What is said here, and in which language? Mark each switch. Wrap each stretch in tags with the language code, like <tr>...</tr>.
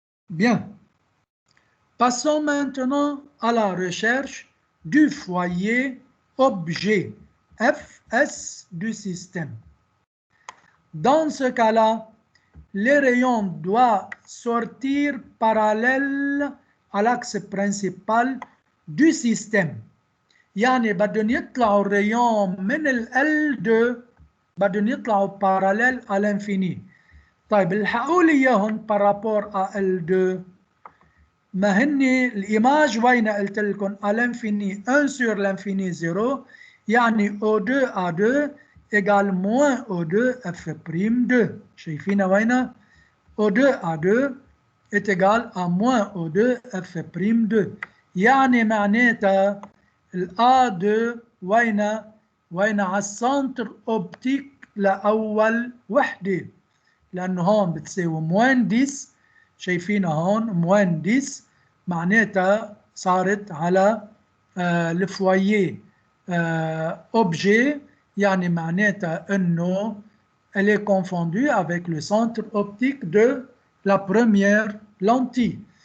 <fr>Bien. Passons maintenant à la recherche du foyer objet Fs du système. Dans ce cas-là, les rayons doivent sortir parallèles à l'axe principal du système.</fr> <ar>يعني بدهم يطلعوا الريون من ال L2 بدهم يطلعوا parallèles à l'infini. طيب الحقوا لي اياهم</ar> <fr>par rapport à L2.</fr> <ar>ما هني الإيماج وين قلت لكم</ar> <fr>à l'infini 1 sur l'infini 0 يعني O2 A2 égale moins O2 F'2.</fr> <ar>شايفين وين؟</ar> <fr>O2 A2 est égal à moins O2 F'2.</fr> <ar>يعني معناتها ال A2 وين على السنتر اوبتيك لأول وحدة. لأنه هون بتساوي موين 10. شايفينها هون موين 10 معناتها صارت على الفوايي objet يعني معناتها انه</ar> <fr>elle est confondue avec le centre optique de la première lentille.</fr>